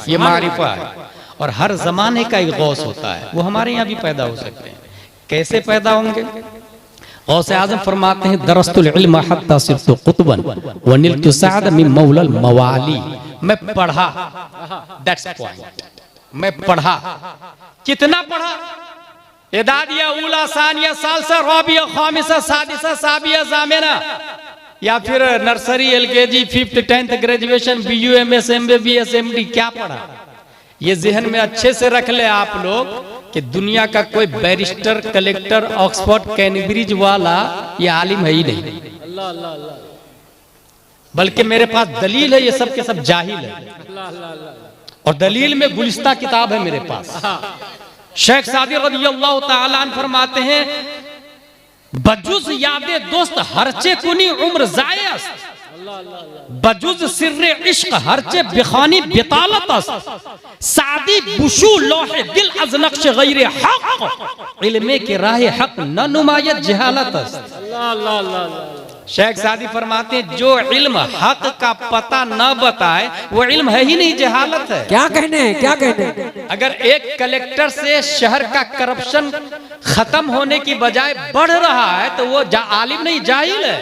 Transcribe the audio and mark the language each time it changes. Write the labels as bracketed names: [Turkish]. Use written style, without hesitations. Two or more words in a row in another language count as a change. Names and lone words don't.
[Hindi] ये मारिफा है और हर जमाने का एक गौस होता है, वो हमारे यहाँ भी पैदा हो सकते हैं। कैसे पैदा होंगे? गौसे आजम फरमाते हैं, [Arabic] درستُ العلمَ حتى صرتُ قطباً ونلتُ السعدَ من مولى الموالي. [Hindi] मैं पढ़ा, [English] that's point. [Hindi] मैं पढ़ा, कितना पढ़ा? [Arabic] إعدادية، أولى، ثانية، ثالثة، رابعة، خامسة، سادسة، سابعة، ثامنة, [Hindi] या फिर [English] nursery, LKG, 5th 10th graduation, BU, MS, MBBS, MD, [Hindi] क्या पढ़ा? ये जहन में अच्छे से रख ले आप लोग कि दुनिया का कोई बैरिस्टर, कलेक्टर, ऑक्सफोर्ड, कैम्ब्रिज वाला ये आलिम है ही नहीं। अल्लाह अल्लाह अल्लाह। बल्कि मेरे पास दलील है, ये सब के सब जाहिल है। अल्लाह अल्लाह अल्लाह। और दलील में गुलिस्ता किताब है मेरे पास। [Persian] शेख सादी [Arabic] رضي الله تعالى عنه [Hindi] फरमाते हैं, [Persian] بجز یاد دوست هر چه کنی عمر ضایعست، بجز سر عشق هر چه بخوانی بطالت، سعدی بشوی لوح دل از نقش غیر حق، علمی که راه حق ننماید جهالت. [Hindi] अल्लाह अल्लाह अल्लाह। शेख सादी फरमाते हैं, जो इल्म हक का पता न बताए वो इल्म है ही नहीं, जहालत है। क्या कहने हैं, क्या कहने हैं? अगर एक कलेक्टर से शहर का करप्शन खत्म होने की बजाय बढ़ रहा है तो वो आलिम नहीं, जाहिल है।